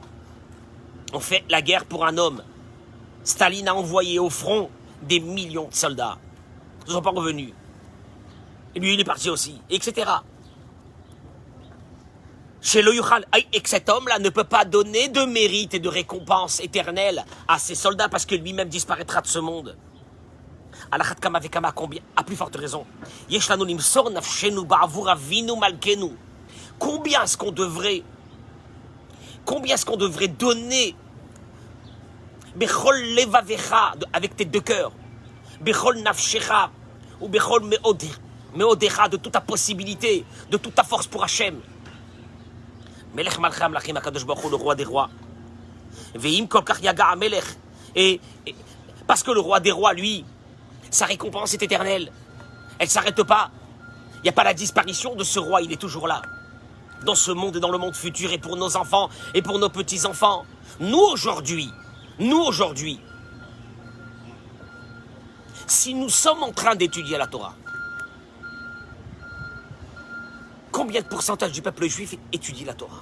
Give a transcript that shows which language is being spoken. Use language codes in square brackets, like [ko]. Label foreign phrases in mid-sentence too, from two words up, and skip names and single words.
[fr] On fait la guerre pour un homme. Staline a envoyé au front des millions de soldats. Ils ne sont pas revenus. Et lui, il est parti aussi, etc. Chez le Yuchal, et que cet homme-là ne peut pas donner de mérite et de récompense éternelle à ses soldats parce que lui-même disparaîtra de ce monde. [he] על אחת כמה וכמה, [fr] combien, à plus forte raison. [he] יש לנו נמסור נפשנו בעבור אבינו מלכנו. [fr] Combien est-ce qu'on devrait donner [he] בכל לבבך, [fr] avec tes deux cœurs, [he] בכל נפשך או בכל מאודך, [fr] de toute ta possibilité, de toute ta force pour Hachem. [he] מלך מלכי המלכים הקדוש ברוך הוא, [fr] le roi des rois. [he] ואם כל כך יגע המלך. [fr] Et parce que le roi des rois, lui, sa récompense est éternelle. Elle ne s'arrête pas. Il n'y a pas la disparition de ce roi, il est toujours là. Dans ce monde et dans le monde futur, et pour nos enfants, et pour nos petits-enfants. Nous, aujourd'hui, si nous sommes en train d'étudier la Torah, combien de pourcentage du peuple juif étudie la Torah?